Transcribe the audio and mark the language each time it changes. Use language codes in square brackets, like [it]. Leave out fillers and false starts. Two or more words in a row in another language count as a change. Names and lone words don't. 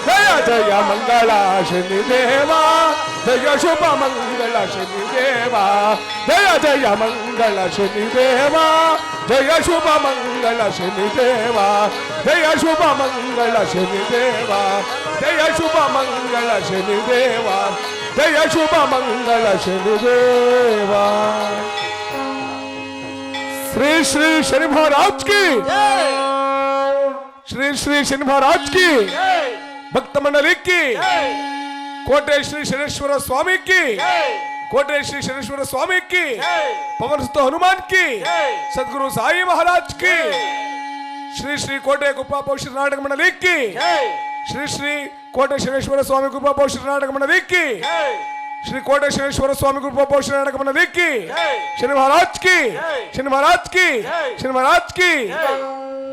[kn] ಜಯ ಜಯ ಮಂಗಳ ಶನಿದೇವ ಜಯ ಶುಭ ಮಂಗಳ ಶನಿದೇವ ಜಯ ಜಯ ಮಂಗಳ ಶನಿದೇವ ಜಯ ಶುಭ ಮಂಗಳ ಶನಿದೇವ ಜಯ ಶುಭ ಮಂಗಳ ಶನಿದೇವ ಜಯ ಶುಭ ಮಂಗಳ ಶನಿದೇವ ಜಯ ಶುಭ ಮಂಗಳ ಶನಿದೇವ [hi] श्री श्री शनि महाराज की श्री श्री शनि महाराज की भक्त मंडली की कोटे श्री शनेश्वर स्वामी की कोटे श्री शनेश्वर स्वामी की पवन सुत हनुमान की सदगुरु साई महाराज की श्री श्री कोटे गुप्पा पौष नाटक मंडली की श्री श्री कोटे शनेश्वर स्वामी गुप्पा पौष नाटक मंडली की श्री कोटे शनेश्वर स्वामी गुप्पा पौष नाटक मंडली की शनि महाराज की शनि महाराज की शनि महाराज की